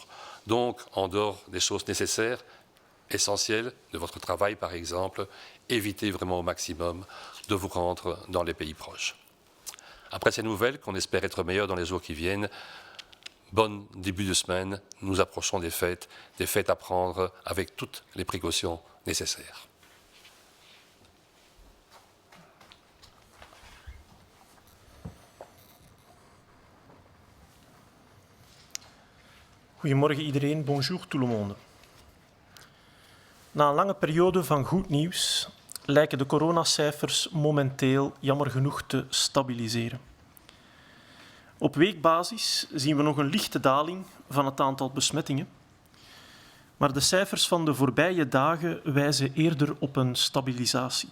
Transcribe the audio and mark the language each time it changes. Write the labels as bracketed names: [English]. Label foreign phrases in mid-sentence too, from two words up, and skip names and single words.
[French] Donc, en dehors des choses nécessaires, essentielles de votre travail par exemple, évitez vraiment au maximum de vous rendre dans les pays proches. Après ces nouvelles, qu'on espère être meilleures dans les jours qui viennent, bon début de semaine, nous approchons des fêtes à prendre avec toutes les précautions nécessaires. [Dutch] Goedemorgen iedereen, [French] bonjour tout le monde. [Dutch] Na een lange periode van goed nieuws lijken de coronacijfers momenteel jammer genoeg te stabiliseren. Op weekbasis zien we nog een lichte daling van het aantal besmettingen, maar de cijfers van de voorbije dagen wijzen eerder op een stabilisatie.